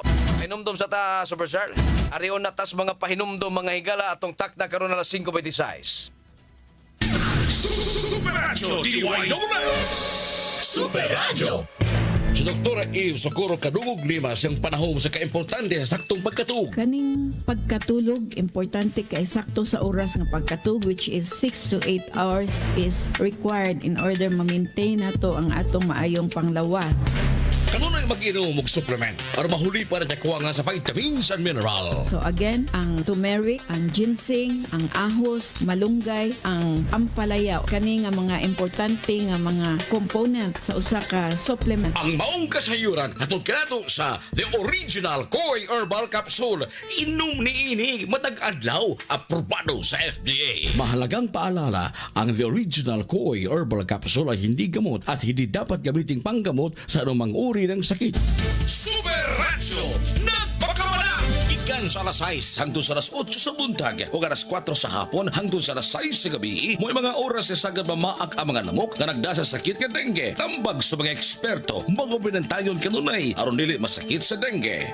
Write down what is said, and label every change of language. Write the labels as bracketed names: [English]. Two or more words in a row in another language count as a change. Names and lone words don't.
[Cebuano] Hinumdom sa ta, Superstar. Arion na tas mga pahinumdom mga higala atong takda karon alas 5:26. Super Radio DYWS. Super Radio. Si Dr. Eve Socorro Kadungog Limas ang panahon sa kaimportante sa saktong pagkatug. Kaning pagkatulog, importante kay sakto sa oras ng pagkatulog, [English] which is 6 to 8 hours is required in order [Cebuano] ma-maintain nato ang atong maayong panglawas. Kanunay mag-inom og supplement aron mahuli para nakuha nga sa [English] vitamins and mineral. [Cebuano] So again, ang turmeric, ang ginseng, ang ahos, malunggay, ang ampalaya, kani nga mga importante nga mga component sa usa ka supplement. Ang maong kasayuran hatod kanato sa The Original Koi Herbal Capsule. Inom ni ini matag adlaw, aprobado sa FDA. [Filipino] Mahalagang paalala, ang The Original Koi Herbal Capsule ay hindi gamot at hindi dapat gamiting panggamot sa anumang uri ng sakit. Super Radio. [Cebuano] Nagpakamala. Ikan sa alas 6 hangtod sa alas 8 sa buntag o alas 4 sa hapon hangtod sa alas 6 sa gabi. May mga oras sa sagad mamaak ang mga lamok na nagdasa sa sakit nga dengue. Tambag sa mga eksperto, mga binantayon kanunay aron dili masakit sa dengue.